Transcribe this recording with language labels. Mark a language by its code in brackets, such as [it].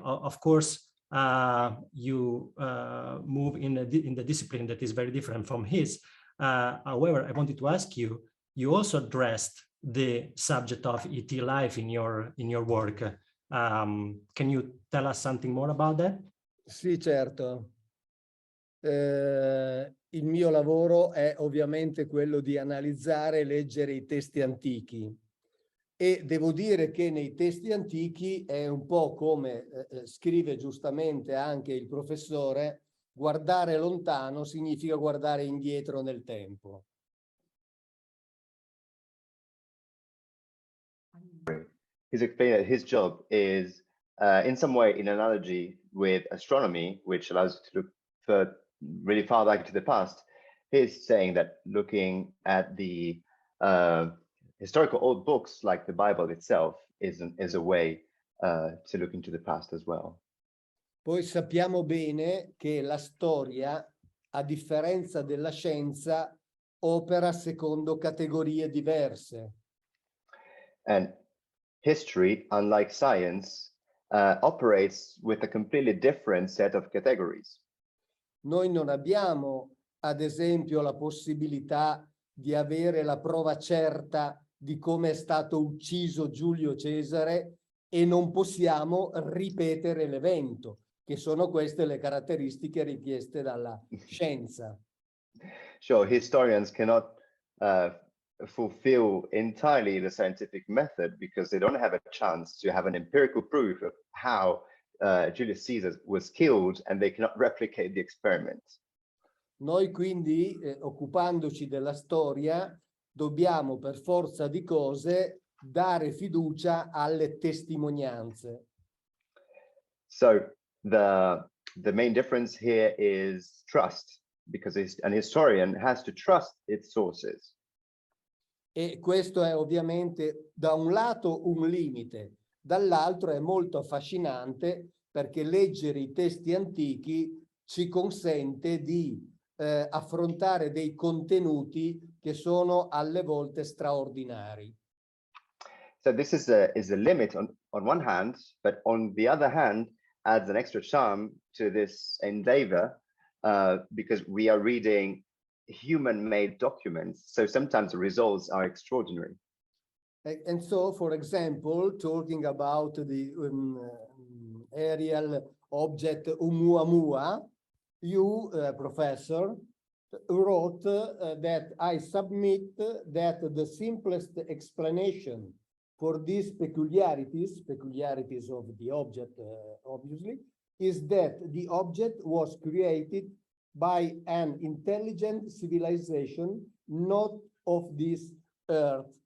[en] Of course, you move in the discipline that is very different from his. However, I wanted to ask you, you also addressed the subject of ET life in your work. Can you tell us something more about that? [it] Sì, certo. Il mio lavoro è ovviamente quello di analizzare e leggere i testi antichi. E devo dire che nei testi antichi è un po' come scrive giustamente anche il professore, guardare lontano significa guardare indietro nel tempo. [en] He's explained that his job is in some way in analogy with astronomy, which allows you to look really far back into the past. He's saying that looking at the historical old books like the Bible itself is a way to look into the past as well. [it] Poi sappiamo bene che la storia, a differenza della scienza, opera secondo categorie diverse. [en] And history, unlike science, operates with a completely different set of categories. [it] Noi non abbiamo, ad esempio, la possibilità di avere la prova certa di come è stato ucciso Giulio Cesare e non possiamo ripetere l'evento, che sono queste le caratteristiche richieste dalla scienza. [en] Sure, historians cannot fulfill entirely the scientific method because they don't have a chance to have an empirical proof of how Julius Caesar was killed, and they cannot replicate the experiment. [it] Noi quindi, occupandoci della storia, dobbiamo per forza di cose dare fiducia alle testimonianze. [en] So the main difference here is trust, because an historian has to trust its sources. [it] E questo è ovviamente da un lato un limite, dall'altro è molto affascinante perché leggere i testi antichi ci consente di affrontare dei contenuti che sono alle volte straordinari. [en] So this is a limit on one hand, but on the other hand adds an extra charm to this endeavor because we are reading human-made documents. So sometimes the results are extraordinary. And so, for example, talking about the aerial object Oumuamua, you, professor, wrote that I submit that the simplest explanation for these peculiarities of the object, obviously, is that the object was created by an intelligent civilization, not of this earth.